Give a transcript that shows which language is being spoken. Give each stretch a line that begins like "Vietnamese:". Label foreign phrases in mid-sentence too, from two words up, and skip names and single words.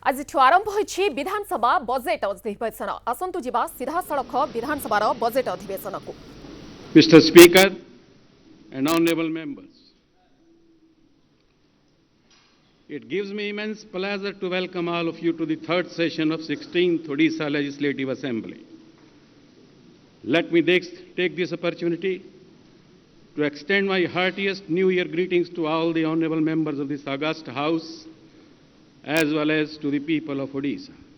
Odia: ଆଜି ଆରମ୍ଭ ହୋଇଛି ବିଧାନସଭା ବଜେଟ ଅଧିବେଶନ। ଆସନ୍ତୁ ଯିବା ସିଧା ସଡ଼କ ବିଧାନସଭାର ବଜେଟ ଅଧିବେଶନ କୁ।
English: Mr. Speaker and honorable members, it gives me immense pleasure to welcome all of you to the third session of 16th Odisha Legislative Assembly. Let me take this opportunity to extend my heartiest New Year greetings to all the honorable members of this august House as well as to the people of Odisha.